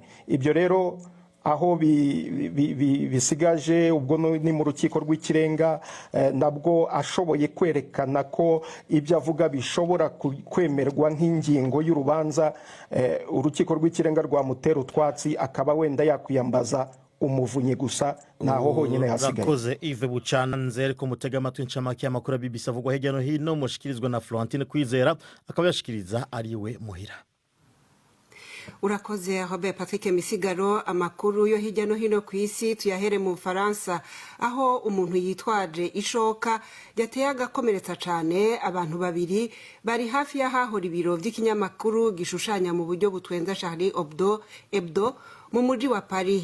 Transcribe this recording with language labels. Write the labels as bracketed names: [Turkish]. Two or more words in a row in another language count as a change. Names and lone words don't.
[Kinyarwanda] Ibyo rero aho bisigaje ubwo ni mu rukiko rw'ikirenga, nabwo ashoboye kwerekana ko ibyo avuga bishobora kwemerwa nk'ingingo y'urubanza, urukiko rw'ikirenga rwamutera utwatsi akaba wenda yakwiyambaza umuvunyi gusa, naho honyine hasigaye. [Rundi] Rakoze Yves Bucyana. Nzere ko mutega amatwi incamake y'amakuru ya BBC avugwa hirya no hino, mushikirizwa na Florentine Kwizera, akaba yashikiriza ariwe muhira. Urakoze Robert Patrick Misigaro. [Kinyarwanda] Amakuru yo hirya no hino ku isi tuyahere mu Faransa, aho umuntu yitwaje ishoka yateye agakomeretsa cyane abantu babiri bari hafi y'ahahora ibiro by'ikinyamakuru gishushanya mu buryo butwenza Charlie Hebdo mu mujyi wa Paris.